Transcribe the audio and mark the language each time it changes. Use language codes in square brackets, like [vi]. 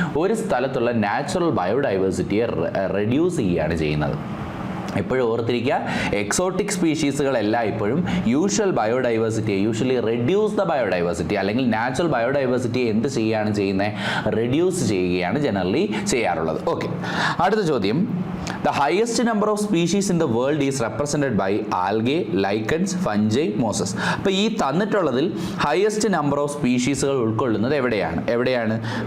[ml] ഒരു സ്ഥലത്തുള്ള natural ബയോഡൈവേഴ്സിറ്റിയെ reduce ചെയ്യുകയാണ് ചെയ്യുന്നത്. എപ്പോഴും ഓർത്തിരിക്കുക, എക്സോട്ടിക് സ്പീഷീസുകളെല്ലാം ഇപ്പോഴും usual ബയോഡൈവേഴ്സിറ്റിയെ [en] usually reduce the biodiversity [ml] അല്ലെങ്കിൽ നാച്ചുറൽ ബയോഡൈവേഴ്സിറ്റിയെ എന്ത് ചെയ്യുകയാണ് ചെയ്യുന്നത്? റെഡ്യൂസ് ചെയ്യുകയാണ് ജനറലി ചെയ്യാറുള്ളത്. ഓക്കെ, അടുത്ത ചോദ്യം. [en] The highest number of species in the world is represented by algae, lichens, fungi, mosses. [ml] അപ്പോൾ ഈ തന്നിട്ടുള്ളതിൽ ഹയസ്റ്റ് നമ്പർ ഓഫ് സ്പീഷീസുകൾ ഉൾക്കൊള്ളുന്നത് എവിടെയാണ്?